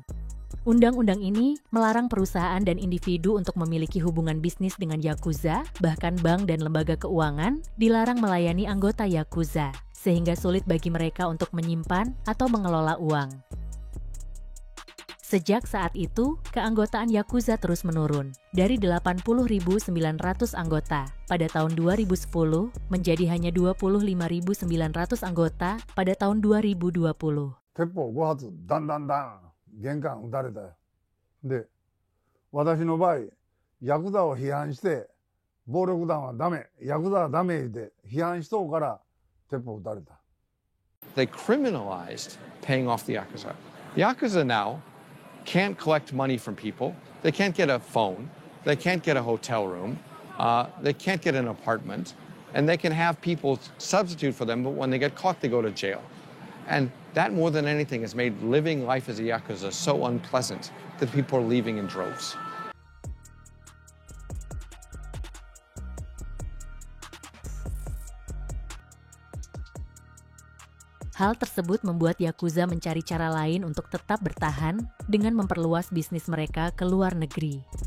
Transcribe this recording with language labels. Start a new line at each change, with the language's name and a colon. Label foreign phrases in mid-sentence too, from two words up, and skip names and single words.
Indonesian: Undang-undang ini melarang perusahaan dan individu untuk memiliki hubungan bisnis dengan Yakuza, bahkan bank dan lembaga keuangan dilarang melayani anggota Yakuza, sehingga sulit bagi mereka untuk menyimpan atau mengelola uang. Sejak saat itu, keanggotaan Yakuza terus menurun, dari 80.900 anggota pada tahun 2010 menjadi hanya 25.900 anggota pada tahun 2020.
Japanese: 鉄砲5発、ダンダンダン、玄関撃たれたよ。で、私の場合、ヤクザを批判して、暴力団はダメ、ヤクザはダメで批判しとうから、鉄砲撃たれた。
English: They criminalized paying off the Yakuza. The Yakuza now can't collect money from people. They can't get a phone. They can't get a hotel room. They can't get an apartment. And they can have people substitute for them, but when they get caught, they go to jail. And that, more than anything, has made living life as a Yakuza so unpleasant that people are leaving in droves.
Indonesian: Hal tersebut membuat Yakuza mencari cara lain untuk tetap bertahan dengan memperluas bisnis mereka ke luar negeri.